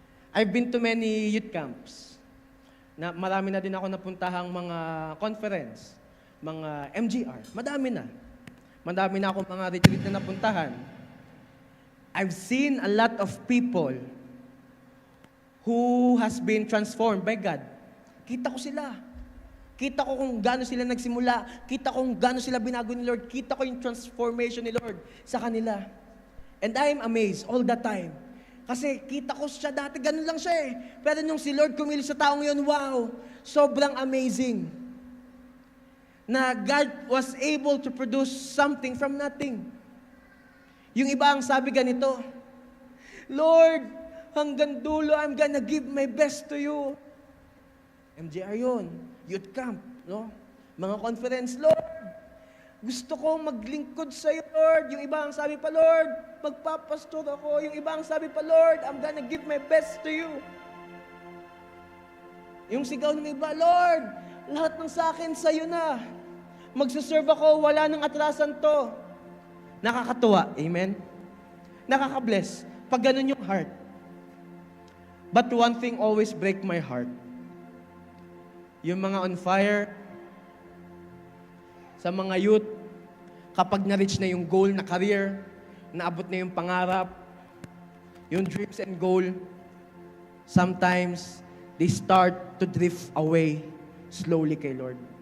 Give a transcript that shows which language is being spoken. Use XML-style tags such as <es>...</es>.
<en>I've been to many youth camps.</en> <tl>Marami na din ako napuntahang mga conference, mga MGR. Madami na. Madami na akong mga retreat na napuntahan.</tl> <en>I've seen a lot of people who has been transformed by God.</en> <tl>Kita ko sila. Kita ko kung gaano sila nagsimula. Kita ko kung gaano sila binago ni Lord. Kita ko yung transformation ni Lord sa kanila.</tl> <en>And I'm amazed all the time.</en> <tl>Kasi kita ko siya dati, ganun lang siya eh. Pero nung si Lord kumilos sa taong yun, wow, sobrang amazing.</tl> <en>Na God was able to produce something from nothing.</en> <tl>Yung iba ang sabi ganito, Lord, hanggang dulo,</tl> <en>I'm gonna give my best to you.</en> <tl>MJR yun, youth camp, no? Mga conference, Lord, gusto ko maglingkod sa iyo, Lord. Yung iba ang sabi pa, Lord, magpapastor ako. Yung iba ang sabi pa, Lord,</tl> <en>I'm gonna give my best to you.</en> <tl>Yung sigaw ng iba, Lord, lahat ng sa akin sa'yo na. Magsaserve ako, wala nang atrasan to. Nakakatuwa, amen? Nakaka-bless. Pag ganun yung heart.</tl> <en>But one thing always break my heart. Yung mga on fire, sa mga youth, kapag na-reach na yung goal na career,</en> <tl>naabot na yung pangarap,</tl> <en>yung dreams and goal, sometimes, they start to drift away slowly kay Lord.</en>